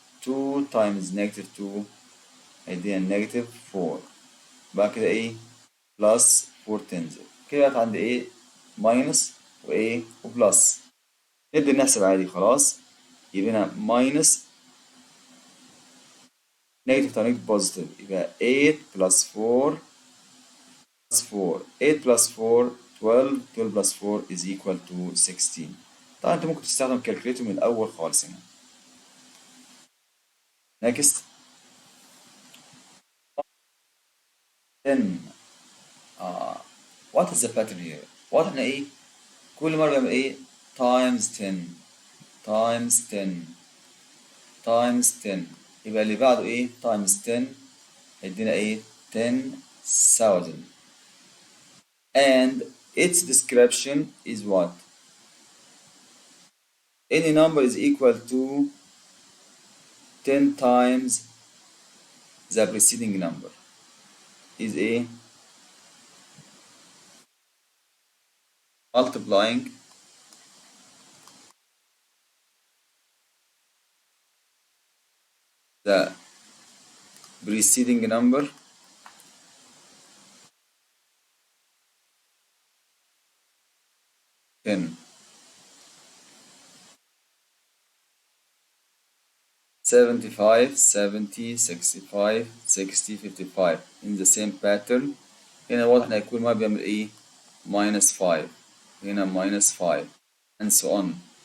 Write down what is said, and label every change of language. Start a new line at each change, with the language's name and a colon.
English: 2 times negative 2
Arabic: هيدينا
English: negative 4.
Arabic: بعد كده ايه بلس 4 تنزل. كده بقت عندي ايه ماينس وايه وبلس. نبدأ نحسب عادي خلاص. يبقى هنا
English: Minus negative time negative positive.
Arabic: يبقى
English: 8 plus 4 plus 4. 8 plus 4 12. 12 plus 4 is equal to 16.
Arabic: طبعا انت ممكن تستخدم كالكوليتر من الاول خالص هنا.
English: next 10. what is the pattern here؟
Arabic: واضح ان ايه كل مره بيعمل ايه
English: times 10 times 10 times 10.
Arabic: يبقى اللي بعده ايه
English: times 10
Arabic: هيدينا ايه 10,000.
English: and its description is what? Any number is equal to 10 times the preceding number is a multiplying the preceding number ten. 75 70 65 60 55 in the same pattern.
Arabic: هنا واضح ان هيكون ما بيعمل ايه
English: minus 5
Arabic: هنا
English: minus 5 and so on.